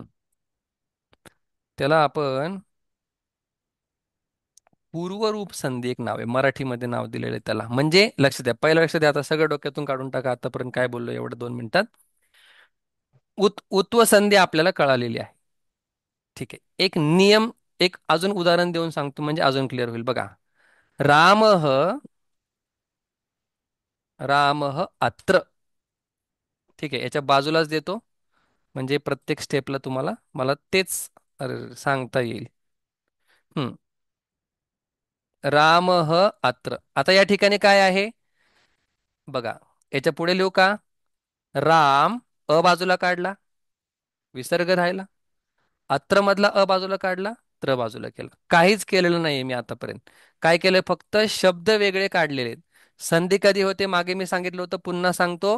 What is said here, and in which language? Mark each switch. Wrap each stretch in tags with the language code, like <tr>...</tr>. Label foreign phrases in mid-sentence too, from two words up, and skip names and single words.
<mr>त्याला आपण पूर्वरूप संधी एक नाव आहे, मराठीमध्ये नाव दिलेलं आहे त्याला. म्हणजे लक्ष द्या, पहिलं लक्ष द्या, आता सगळं डोक्यातून काढून टाका आतापर्यंत काय बोललो एवढं 2 मिनिटात. उत्व संधी आपल्याला कळालेली आहे. ठीक आहे, एक नियम, एक अजून उदाहरण देऊन सांगतो म्हणजे अजून क्लिअर होईल. बघा,</mr> <sa>रामः रामः अत्र.</sa> <mr>ठीक आहे, याच्या बाजूलाच देतो म्हणजे प्रत्येक स्टेपला तुम्हाला मला तेच सांगता येईल. हम्म.</mr> <sa>रामः अत्र.</sa> <mr>आता या ठिकाणी काय आहे बघा, याच्या पुढे लिहू का? राम, अ बाजूला काढला, विसर्ग राहिला. अत्र मधला अ बाजूला काढला, त्र बाजूला केला. काहीच केलेलं नाहीये मी आतापर्यंत. काय केलंय? फक्त शब्द वेगळे काढलेले आहेत. संधी कधी होते मागे मी सांगितलं होतं, पुन्हा सांगतो.</mr>